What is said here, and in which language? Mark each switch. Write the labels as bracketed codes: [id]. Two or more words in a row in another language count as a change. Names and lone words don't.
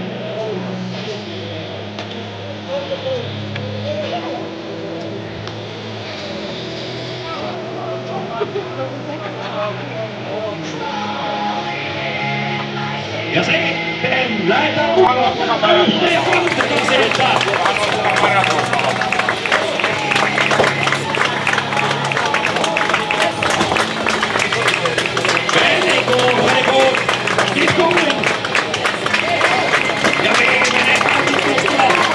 [fi] Ja sitten lähdetään ja kannustetaan sieltä. [en] Very good. Keep going. [fi] Ja viimeinen kannustusta.